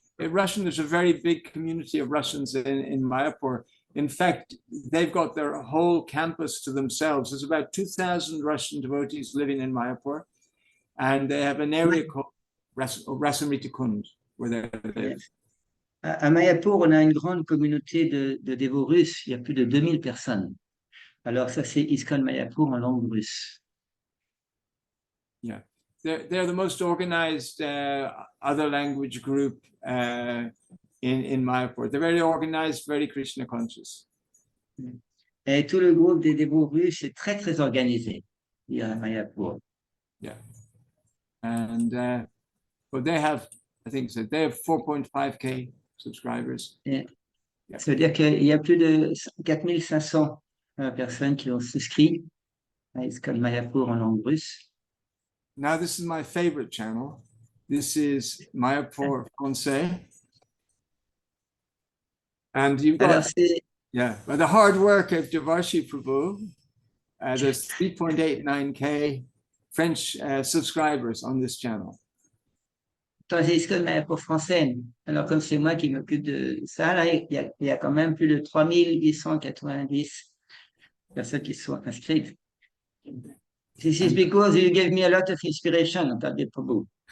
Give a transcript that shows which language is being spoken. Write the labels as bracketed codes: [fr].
[en] In Russian, there's a very big community of Russians in Mayapur. In fact, they've got their whole campus to themselves. There's about 2,000 Russian devotees living in Mayapur, and they have an area called Rasamritikund, where they live. [fr] À Mayapur, on a une grande communauté de dévots russes. Il y a plus de 2000 personnes. Alors ça, c'est ISKCON Mayapur en langue russe. [en] Yeah, they're the most organized other language group in Mayapur. They're very organized, very Krishna conscious. [fr] Et tout le groupe des dévots russes est très, très organisé à Mayapur. [en] Yeah. And but they have, I think so, they have 4.5K subscribers. Yeah. [fr] Ça veut dire qu'il y a plus de 4500 personnes qui ont souscrit à ISKCON Mayapur en langue russe. [en] Now this is my favorite channel. This is Mayapur Français. And you've got, yeah, by the hard work of Devarshi Prabhu, there's 3.89K French subscribers on this channel. [fr] C'est ISKCON Mayapur français. Alors, comme c'est moi qui m'occupe de ça, là, il y a quand même plus de 3890 personnes qui sont inscrites. [en] This is because you gave me a lot of inspiration, Antardwipa Prabhu.